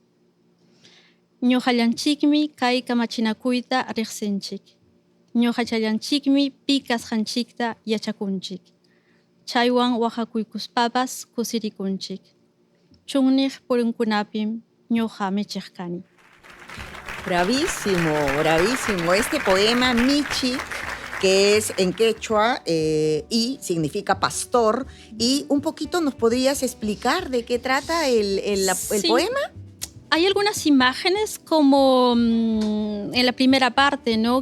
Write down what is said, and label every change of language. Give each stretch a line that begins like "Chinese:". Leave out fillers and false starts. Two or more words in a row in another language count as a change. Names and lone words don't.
Quechua: Ñuqallanchikmi kay kamachinakuyta riqsinchik. Ñuqachallanchikmi pikasqanchikta yachakunchik. Chaywan waqhakuykuspapas kusirikunchik. Chunniq purunkunapim ñuqa michiq kani.
Spanish: Bravísimo, bravísimo. Este poema Michig que es en quechua y significa pastor. Y un poquito nos podrías explicar de qué trata el poema. Hay algunas imágenes como en la primera parte, ¿no?